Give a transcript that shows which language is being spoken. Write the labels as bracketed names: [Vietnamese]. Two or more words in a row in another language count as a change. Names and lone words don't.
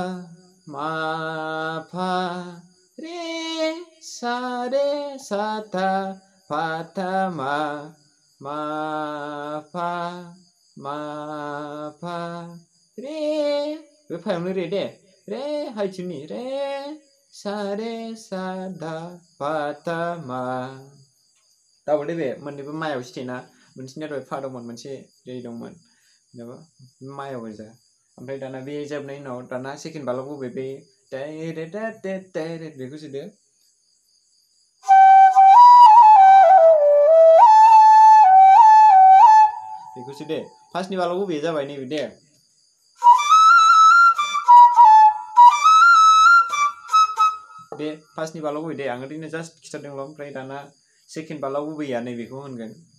[Bodo] रे सा था फा था मा फा रे बे फायावनो रे दे रे हाइथिंनि रे सा धा फा था मा दाबो दे बे मोननैबो मायाव स्टेना मोनसेनिया दहाय फा दंमोन मोनसे रे दंमोन मायाव गोजा ओमफ्राय दाना बे जोबनायनि उनाव दाना सेकेन्ड बाला गुबै बे दायरे बेखौ सोदो बेखौसो दे फार्स्टनि बाला गुबैया जाबाय नैबे दे बे फार्स्टनि बाला गुबै दे आं ओरैनो जास्ट खिथादोंल' ओमफ्राय दाना सेकेन्ड बाला गुबैया नैबेखौ होनगोन